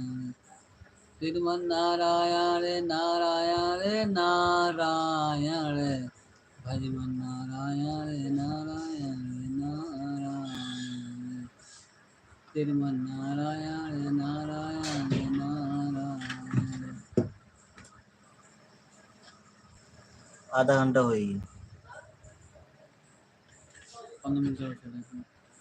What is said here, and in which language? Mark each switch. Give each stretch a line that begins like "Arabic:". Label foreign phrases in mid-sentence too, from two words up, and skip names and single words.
Hindi: श्रीमन नारायण नारायण नारायण। भजमन नारायण नारायण नारायण। श्रीमन नारायण नारायण नारायण। आधा घंटा हो गई। 15 मिनट और चलेगा।